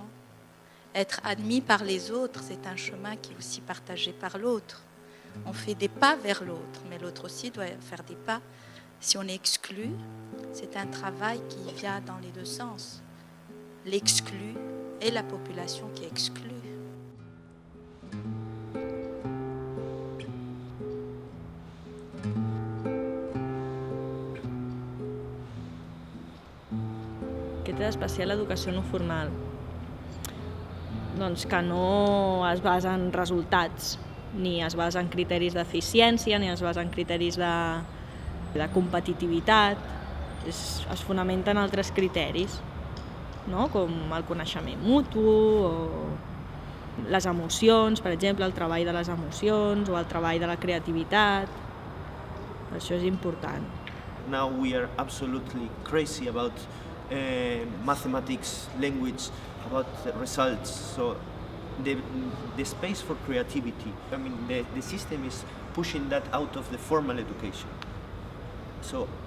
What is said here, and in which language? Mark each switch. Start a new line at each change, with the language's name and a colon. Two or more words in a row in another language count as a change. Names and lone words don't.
French: Être admis par les autres, c'est un chemin qui est aussi partagé par l'autre. On fait des pas vers l'autre, mais l'autre aussi doit faire des pas. Si on est exclu, c'est un travail qui vient dans les deux sens. L'exclu et la population qui est exclue.
Catalan: Què té d'especial l'educació no formal? Doncs que no es basa en resultats, ni es basa en criteris d'eficiència, ni es basa en criteris de competitivitat. Es fonamenta en altres criteris, no? Com el coneixement mutu, o les emocions, per exemple, el treball de les emocions, o el treball de la creativitat. Això és important.
English: Now we are absolutely crazy about mathematics, language, about the results. So the space for creativity, I mean, the system is pushing that out of the formal education.